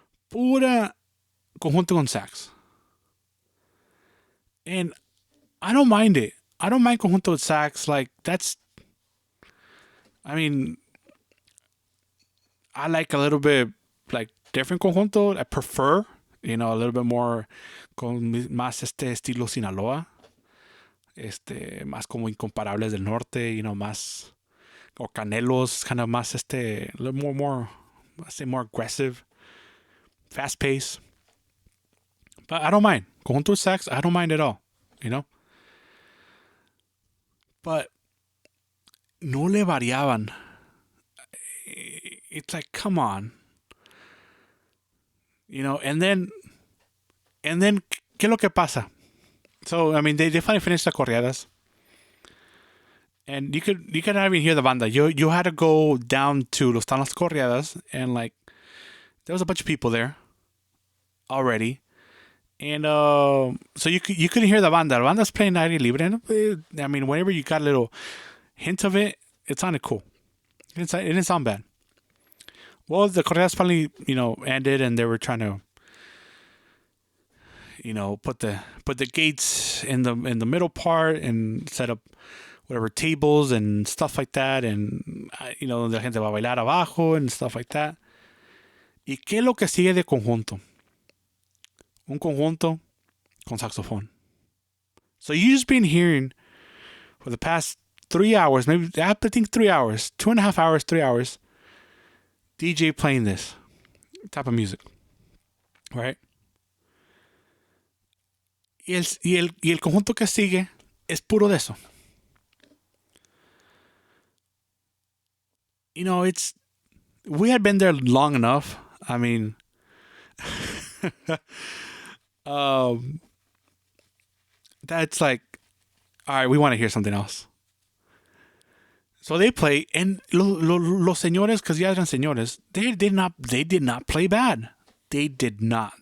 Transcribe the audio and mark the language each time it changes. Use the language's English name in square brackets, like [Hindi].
[Spanish] Pura conjunto con sax. [English] And I don't mind it. I don't mind conjunto with sax. Like, that's, I mean, I like a little bit like different conjunto. I prefer, a little bit more [Spanish] con más estilo Sinaloa. Más como Incomparables del Norte, más, [English] or Canelos, kind of más a little more, I say more aggressive, fast pace. But I don't mind. Conjunto with sax, I don't mind at all, But [Spanish] no le variaban. [English] It's like, come on. And then, [Spanish] ¿qué es lo que pasa? [English] So, I mean, they finally finished the corridas. And you could not even hear the banda. You had to go down to Los Tanos Corriadas, and like there was a bunch of people there already. And so you couldn't hear the banda. The banda's playing [Spanish] aire libre. [English] I mean, whenever you got a little hint of it, it sounded cool. It didn't sound bad. Well, the corridas finally, ended, and they were trying to, put the gates in the middle part and set up whatever tables and stuff like that, and [Spanish] la gente va a bailar abajo [English] and stuff like that. [Spanish] ¿Y qué es lo que sigue de conjunto? Un conjunto con saxofón. [English] So you just been hearing for the past 3 hours, maybe I think 3 hours, 2.5 hours, 3 hours, DJ playing this type of music, right? [Spanish] Y el conjunto que sigue es puro de eso. [English] We had been there long enough. I mean, that's like, all right, we want to hear something else. So they play, and [Spanish] los señores, [English] because [Spanish] ya eran señores, [English] they did not play bad. They did not.